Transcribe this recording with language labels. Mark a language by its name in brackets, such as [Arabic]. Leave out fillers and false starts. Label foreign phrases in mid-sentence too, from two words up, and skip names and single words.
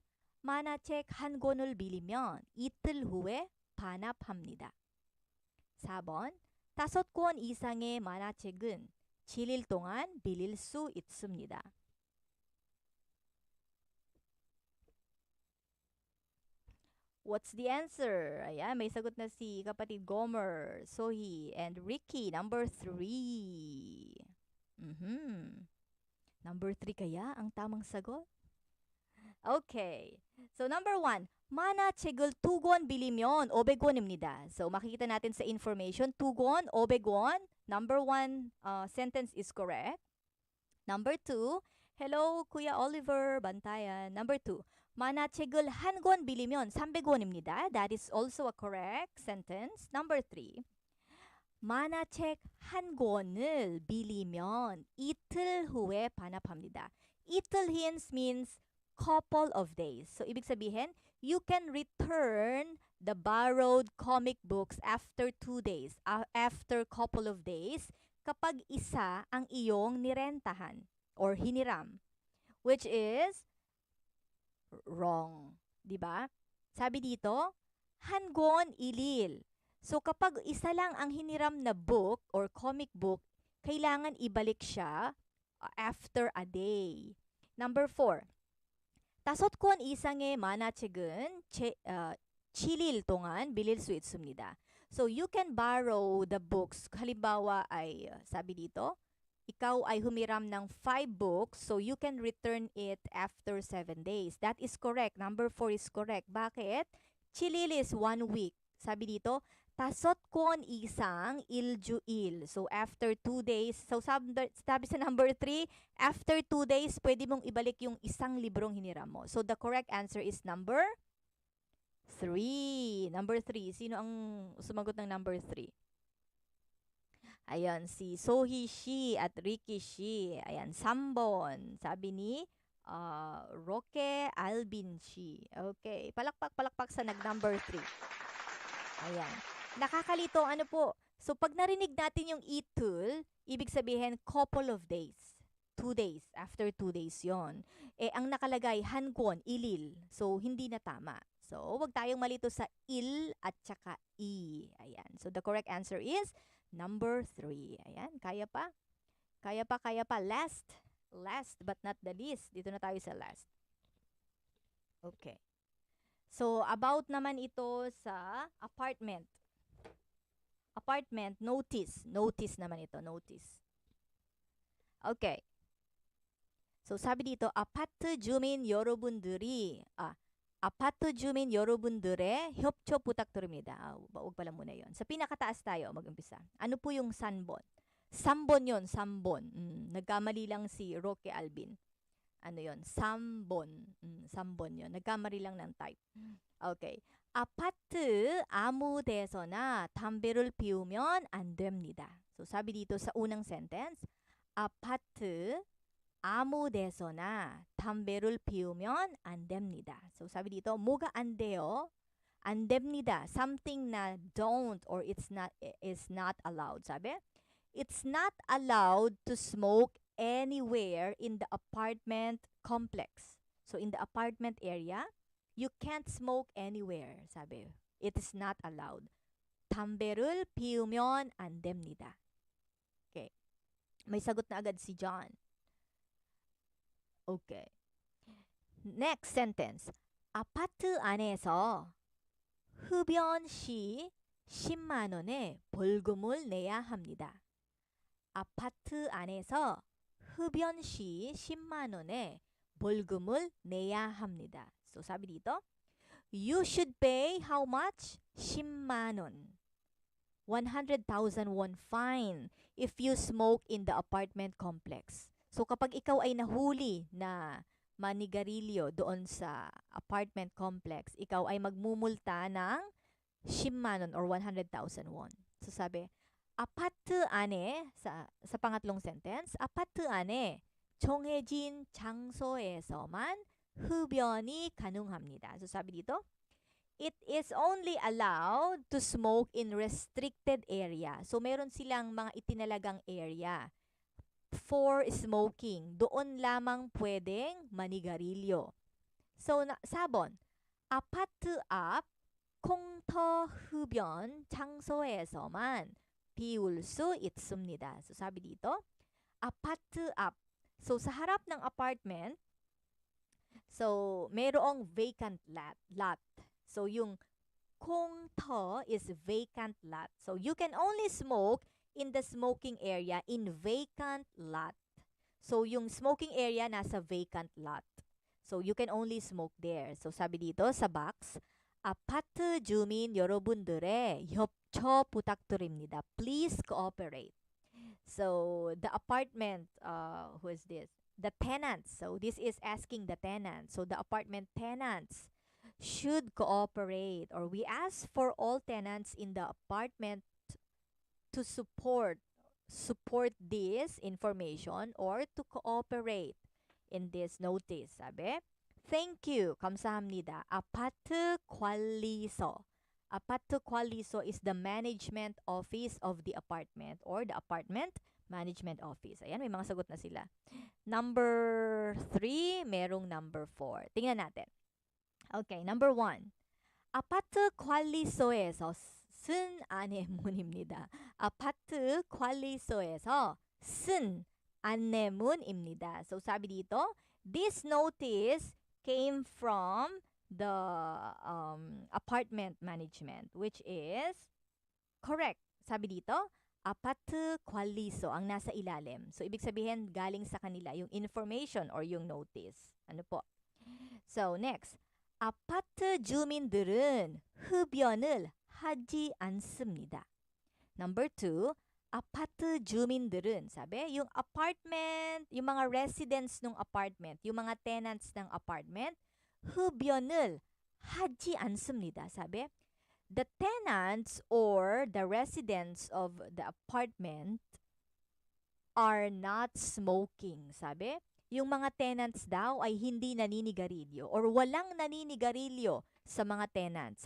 [Korean] 만화책 1권을 빌리면 이틀 후에 반납합니다. 4번. 5권 이상의 만화책은 7일 동안 빌릴 수 있습니다. [English] What's the answer? [Filipino] Ayan, may sagot na si kapatid Gomer, Sohi, and Ricky. [English] Number 3. [Filipino] Number 3 kaya ang tamang sagot? [English] Okay. So, number 1. [Korean] 만화책을 2권 빌리면 500원입니다. [Filipino] So, makikita natin sa information, [Korean] 2권, 500원. [English] Number 1 sentence is correct. Number 2, hello, [Filipino] Kuya Oliver, bantayan. [English] Number 2, [Korean] 만화책을 한 권 빌리면 300원입니다. [English] That is also a correct sentence. Number 3, [Korean] 만화책 한 권을 빌리면 이틀 후에 반납합니다. [English] 이틀 means couple of days. So, [Filipino] ibig sabihin, [English] you can return the borrowed comic books after 2 days, after couple of days, [Filipino] kapag isa ang iyong nirentahan or hiniram, [English] which is wrong. [Filipino] Diba? Sabi dito, [Korean] 한권 일일. [Filipino] So, kapag isa lang ang hiniram na [English] book or comic book, [Filipino] kailangan ibalik siya [English] after a day. Number 4, [Korean] 5권 이상의 만화책은 7일 동안 빌릴 수 있습니다. [English] So, you can borrow the books. [Filipino] Halimbawa ay, sabi dito, ikaw ay humiram ng [English] 5 books, so you can return it after 7 days. That is correct. Number 4 is correct. Bakit? 7일 is 1 week. [Filipino] Sabi dito, 5권 isang iljuil. So, [English] after 2 days, [Filipino] so sabi sa number 3, [English] after 2 days, [Filipino] pwede mong ibalik yung isang librong hiniram mo. [English] So, the correct answer is number 3. Number 3. [Filipino] Sino ang sumagot ng number 3? Ayan, si Sohi Shi at Ricky Shi. Ayan, 3번. Sabi ni Roque Albin Shi. Okay, palakpak sa nag-number 3. Ayan. Nakakalito, ano po? So, pag narinig natin yung itul, ibig sabihin, [English] couple of days. 2 days. After 2 days yon. [Filipino] Ang nakalagay, hankwon, ilil. So, hindi na tama. So, wag tayong malito sa il at saka i. Ayan. [English] So, the correct answer is number 3. [Filipino] Ayan. Kaya pa? Kaya pa. [English] Last but not the least. [Filipino] Dito na tayo sa last. [English] Okay. [Filipino] So, about naman ito sa apartment. [English] Apartment, notice. [Filipino] Notice naman ito, notice. Okay. So, sabi dito, [Korean] 아파트 주민 여러분들의 협조 부탁드립니다. [Filipino] Huwag pala muna yon. Sa pinakataas tayo, mag-umpisa. Ano po yung 3번? 3번 yon, 3번. Nagkamali lang si Roque Albin. Ano yon? 3번. 3번 yon. Nagkamali lang ng type. Okay. [Korean] 아파트 아무 데서나 담배를 피우면 안 됩니다. [Filipino] So, sabi dito sa unang sentence, [Korean] 아파트 아무 데서나 담배를 피우면 안 됩니다. [Filipino] So, sabi dito, [Korean] 뭐가 안 돼요? 안 됩니다. [English] Something na don't or is not allowed. Sabi, it's not allowed to smoke anywhere in the apartment complex. So, in the apartment area, you can't smoke anywhere, sabi. It is not allowed. [Korean] 담배를 피우면 안 됩니다. [English] Okay. [Filipino] May sagot na agad si John. [English] Okay. Next sentence. [Korean] 아파트 안에서 흡연 시 10만 원의 벌금을 내야 합니다. 아파트 안에서 흡연 시 10만 원의 벌금을 내야 합니다. [Filipino] So, sabi dito, [English] you should pay how much? [Korean] 10만 원. [English] 100,000 won fine if you smoke in the apartment complex. So, [Filipino] kapag ikaw ay nahuli na manigarilyo doon sa [English] apartment complex, [Filipino] ikaw ay magmumulta ng 10만 원 or 100,000 won. So, sabi, [Korean] 아파트 안에, [Filipino] sa pangatlong sentence, [Korean] 아파트 안에 정해진 장소에서만 흡연이 가능합니다. [Filipino] So, sabi dito, [English] it is only allowed to smoke in restricted area. So, [Filipino] meron silang mga itinalagang area [English] for smoking. [Filipino] Doon lamang pwedeng manigarilyo. [English] So, [Korean] 4번, 아파트 앞 공터 흡연 장소에서만 피울 수 있습니다. [Filipino] So, sabi dito, [Korean] 아파트 앞. [Filipino] So, sa harap ng apartment, so, mayroong [English] vacant lot. So, yung 공터 is vacant lot. So, you can only smoke in the smoking area in vacant lot. [Filipino] So, yung [English] smoking area [Filipino] nasa [English] vacant lot. So you can only smoke there. [Filipino] So sabi dito sa box, [Korean] 아파트 주민 여러분들의 협조 부탁드립니다. [English] Please cooperate. So the apartment, who is this? The tenants. So this is asking the tenants. So the apartment tenants should cooperate, or we ask for all tenants in the apartment to support this information or to cooperate in this notice. Sabi, thank you. [Korean] 감사합니다. 아파트 관리소. 아파트 관리소 [English] is the management office of the apartment or the apartment management office. [Filipino] Ayan, may mga sagot na sila. Number 3, merong number 4. Tingnan natin. [English] Okay, number 1. [Korean] 아파트 관리소에서 쓴 안내문입니다. 아파트 관리소에서 쓴 안내문입니다. [Filipino] So sabi dito, [English] this notice came from the apartment management, which is correct. [Filipino] Sabi dito, [Korean] 아파트 관리소 [Filipino] ang nasa ilalim. So ibig sabihin galing sa kanila yung information or yung notice. Ano po? So next, [Korean] 아파트 주민들은 흡연을 하지 않습니다. Number 2, 아파트 주민들은, [Filipino] sabi, yung apartment, yung mga residents ng apartment, yung mga tenants ng apartment, [Korean] 흡연을 하지 않습니다. [Filipino] Sabi, [English] the tenants or the residents of the apartment are not smoking. [Filipino] Sabi, yung mga tenants daw ay hindi naninigarilyo or walang naninigarilyo sa mga tenants.